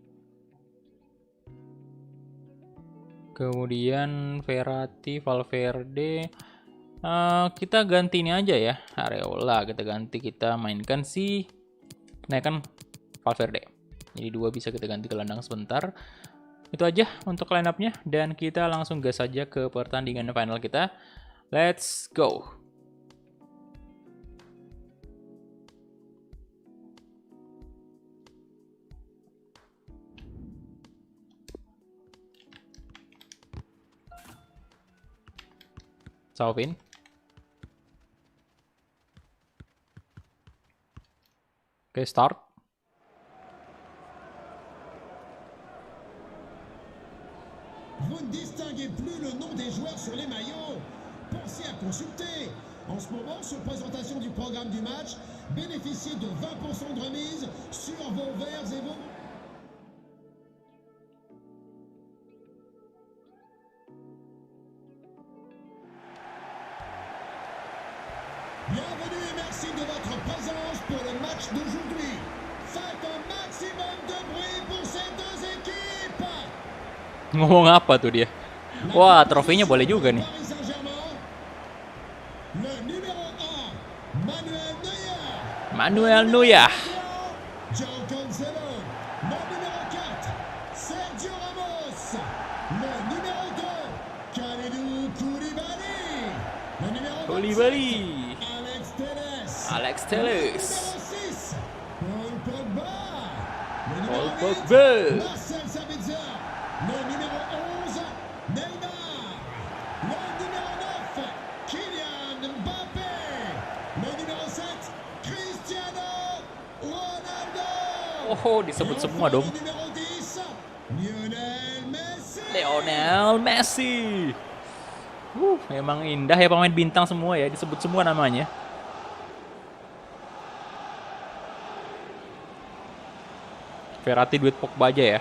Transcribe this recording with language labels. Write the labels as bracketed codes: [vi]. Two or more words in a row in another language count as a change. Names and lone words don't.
[id] Kemudian Verratti, Valverde. Kita ganti ini aja ya. Areola kita ganti, kita mainkan si naikkan Valverde. Jadi 2 bisa kita ganti ke gelandang sebentar. Itu aja untuk [en] line up- [id] nya dan kita langsung gas saja ke pertandingan final kita. [en] Let's go. Salvin. [id] Oke, start. [fr] Vous ne distinguez plus le nom des joueurs sur les maillots. consulter. En ce moment, sur présentation du programme du match, bénéficiez de 20% de remise sur vos verres et vos... Bienvenue et merci de votre présence pour le match d'aujourd'hui. Faites un maximum de bruit pour ces deux équipes. [id] Ngomong apa tuh dia? Wah, trofinya boleh juga nih. [fr] Paris Saint-Germain, le numéro 1, Manuel Neuer. Manuel Neuer. João Cancelo, le numéro 4, Sergio Ramos, le numéro 2, Kalidou Koulibaly, le numéro 27, Koulibaly. Alex Telles, Alex le Telles. numéro 6, Paul Pogba, le Paul numéro 8, Pogba. Marcel Sabitzer, le numéro 11, Neymar, le numéro 9, Kylian Mbappé, le numéro 7, Cristiano Ronaldo. [id] Oh, disebut semua dong. [fr] Le numéro 10, Lionel Messi. Lionel Messi. [id] Memang indah ya pemain bintang semua ya, disebut semua namanya. Verratti duit Pogba aja ya.